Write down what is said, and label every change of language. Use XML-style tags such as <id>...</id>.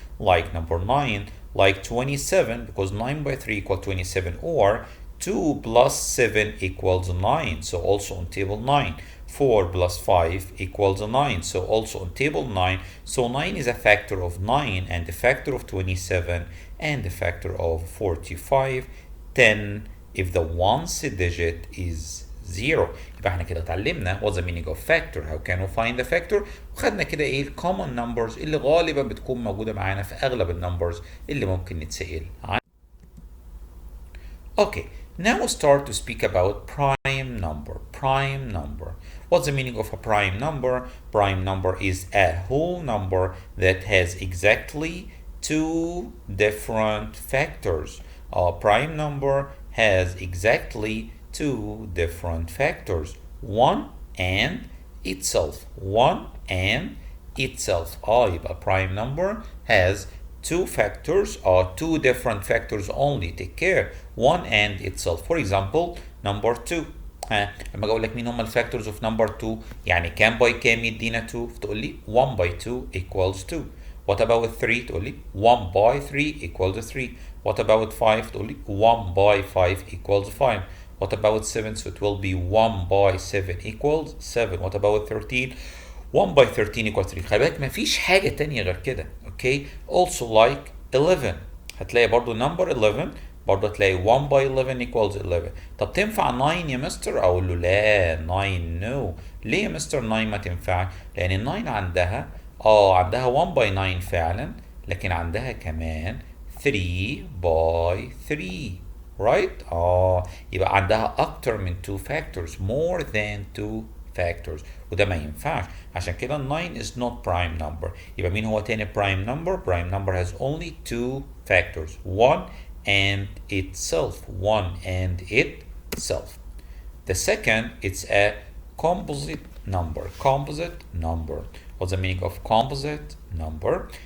<en>Like number 9, like 27 because 9 by 3 equals 27, or 2 plus 7 equals 9, so also on table 9. 4 plus 5 equals 9, so also on table 9. So 9 is a factor of 9 and a factor of 27 and a factor of 45. 10 if the ones digit is 0.</en> <ar>يبقى احنا كده اتعلمنا</ar> <en>what's the meaning of factor, how can we find the factor,</en> <ar>وخدنا كده ايه</ar> <en>common numbers</en> <ar>اللي غالبا بتكون موجودة معانا في اغلب النمبرز اللي ممكن نتسأل عنها.</ar> <en>Okay, now we start to speak about prime number. Prime number. What's the meaning of a prime number? Prime number is a whole number that has exactly two different factors. A prime number has exactly two different factors. One and itself. One and itself. يبقى prime number has two factors or two different factors only. Take care. One and itself. For example, number 2.</en> <ar>لما اقول لك مين هم الفاكتورز اوف نمبر 2 يعني كام باي كام يدينا 2 فتقول لي</ar> <en>1 by 2 equals 2. What about 3</en> <ar>تقول لي</ar> <en>1 by 3 equals 3. What about 5</en> <ar>تقول لي</ar> <en>1 by 5 equals 5. What about 7? So it will be 1 by 7 equals 7. What about 13? 1 by 13 equals 3.</en> <ar>خلي بالك مفيش حاجة تانية غير كده. Okay.</ar> <en>Also like 11</en> <ar>هتلاقي برضو</ar> <en>number 11</en> <ar>برضه هتلاقي</ar> <en>1 by 11 equals 11.</en> <ar>طب تنفع 9 يا مستر؟ اقول له لا 9 no. ليه يا مستر 9 ما تنفعش؟ لان ال 9 عندها عندها</ar> <en>1 by 9</en> <ar>فعلا لكن عندها كمان</ar> <en>3 by 3 right؟</en> <ar>يبقى عندها اكتر من</ar> <en>2 factors, more than 2</en> <ar>factors وده ما ينفعش. عشان كده</ar> <en>9 is not prime number.</en> <ar>يبقى مين هو تاني</ar> <en>prime number؟ prime number has only two factors, one and itself. one and itself. The second, it's a composite number. Composite number. What's the meaning of composite number?</en>